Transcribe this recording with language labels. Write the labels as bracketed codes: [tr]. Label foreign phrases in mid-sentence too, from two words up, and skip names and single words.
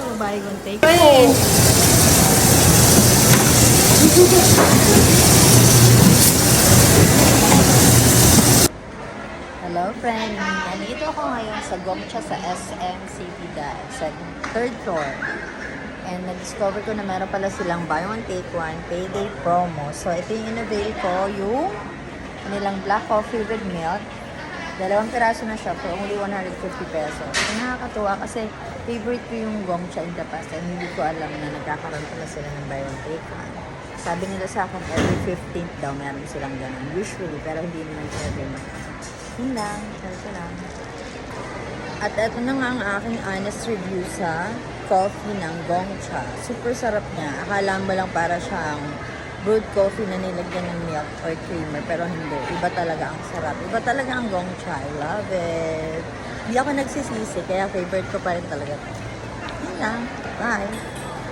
[en] buy one take two. Hello friend, [tl] nandito ako ngayon sa Gongcha sa SM City Dahil sa [en] third floor. [tl] And na-discover ko na meron pala silang [en] buy one take one payday promo. [tl] So ito yung in-avail ko, yung nilang [en] black coffee with milk. [tl] 2 piraso na siya [en] for only 150 pesos. [tl] So, nakakatuwa kasi favorite ko yung Gongcha [en] in the past [tl] and hindi ko alam na nagkakaroon pala sila ng [en] buy one take one. [tl] Sabi nila sa akin every 15th daw meron silang ganun. Usually, pero hindi naman [en] every month. [tl] Yun lang. Ito lang. At ito na nga ang aking honest review sa coffee ng Gongcha. Super sarap niya. Akala mo lang para siyang [en] brewed coffee [tl] na nilagyan ng milk or creamer. Pero hindi. Iba talaga ang sarap. Iba talaga ang Gongcha. [en] I love it. [tl] Hindi ako nagsisisi. Kaya favorite ko pa rin talaga. Yun lang. Bye.